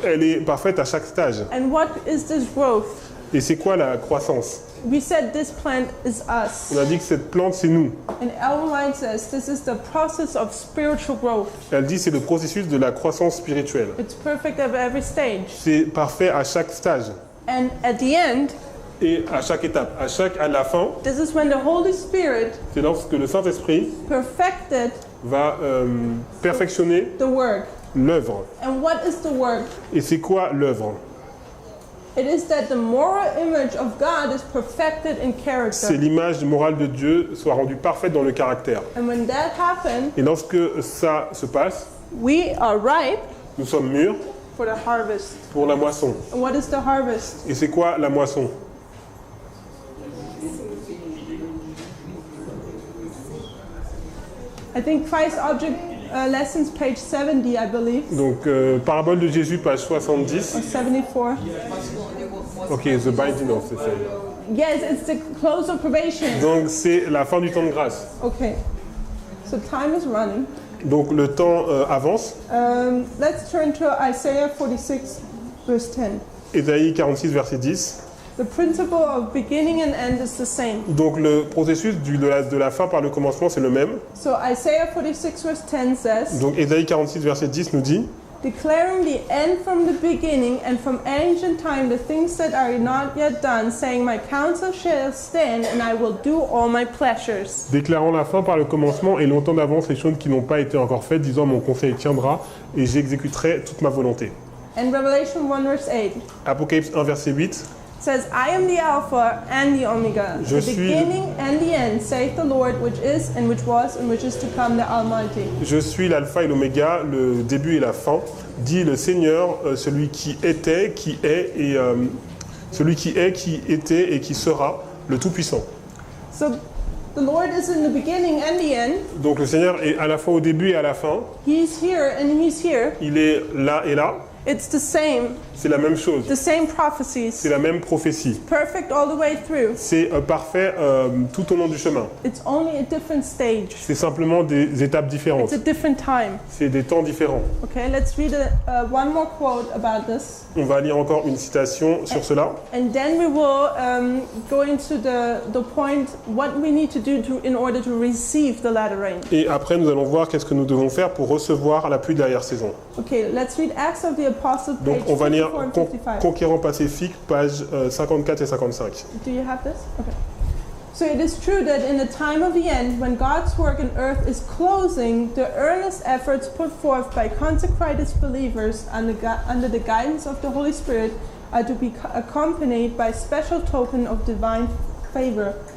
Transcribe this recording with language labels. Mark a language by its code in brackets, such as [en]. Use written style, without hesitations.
[fr] elle est parfaite à chaque stage. [en] And what is this growth? [fr] Et c'est quoi la croissance? [en] We said this plant is us. [fr] On a dit que cette plante c'est nous. [en] And Ellen White says this is the process of spiritual growth. [fr] Elle dit c'est le processus de la croissance spirituelle. [en] It's perfect at every stage. [fr] C'est parfait à chaque stage [en] And at the end, [fr] et à chaque étape. À la fin, [en] this is when the Holy Spirit [fr] c'est lorsque le Saint-Esprit [en] perfected [fr] va perfectionner [en] the work. [fr] l'œuvre. [en] And what is the work? [fr] Et c'est quoi l'œuvre? [en] It is that the moral image of God is perfected in [fr] C'est [en] character. [fr] l'image morale de Dieu soit rendue parfaite dans le caractère. [en] And when that happens, [fr] Et lorsque ça se passe, [en] we are ripe [fr] nous sommes mûrs [en] for the harvest. [fr] pour la moisson. [en] And what is the harvest? [fr] Et c'est quoi la moisson? [en] I think Christ Object Lessons, page 70, I believe, [fr] Donc, parabole de Jésus, page 70. [en] or 74. Ok, the binding of the same. Yes, it's the close of probation. [fr] Donc, c'est la fin du temps de grâce. [en] Okay, so time is running. [fr] Donc, le temps avance. [en] Let's turn to Isaiah 46, verse 10. [fr] Ésaïe 46, verset 10. [en] The principle of beginning and end is the same. [fr] Donc, le processus de la fin par le commencement, c'est le même. [en] So Isaiah 46, verse 10 says, [fr] Donc, Ésaïe 46, verset 10 nous dit: [en] declaring the end from the beginning and from ancient time the things that are not yet done, saying, my counsel shall stand and I will do all my pleasures. [fr] déclarant la fin par le commencement et longtemps d'avance les choses qui n'ont pas été encore faites, disant mon conseil tiendra et j'exécuterai toute ma volonté. [en] And Revelation 1, verse 8 [fr] Apocalypse 1, verset 8. [en] says, I am the Alpha and the Omega, [fr] Je [en] the [fr] suis- [en] beginning and the end, saith the Lord, which is and which was and which is to come, the Almighty. [fr] Je suis l'alpha et l'oméga, le début et la fin, dit le Seigneur, celui qui était, qui est, et celui qui est, qui était et qui sera, le Tout-Puissant. [en] So the Lord is in the beginning and the end. [fr] Donc le Seigneur est à la fois au début et à la fin, [en] He's here and He's here. [fr] il est là et là, [en] It's the same [fr] c'est la même chose, [en] prophecies. [fr] c'est la même prophétie. [en] Perfect all the way through. [fr] C'est parfait tout au long du chemin. [en] It's only a different stage. [fr] C'est simplement des étapes différentes, [en] It's a different time. [fr] c'est des temps différents. [en] Okay, let's read one more quote about this. [fr] On va lire encore une citation sur cela. [en] And then we will go into the point what we need to do in order to receive the latter rain. [fr] Et après, nous allons voir qu'est-ce que nous devons faire pour recevoir la pluie de l'arrière-saison. [en] Okay, let's read Acts of the Apostles, [fr] Donc, [en] page [fr] on va lire [en] 54 and 55. [fr] Conquérant Pacifique, page 54 et 55. [en] Do you have this? Okay. So it is true that in the time of the end, when God's work on earth is closing, the earnest efforts put forth by consecrated believers under the guidance of the Holy Spirit are to be accompanied by special token of divine favor.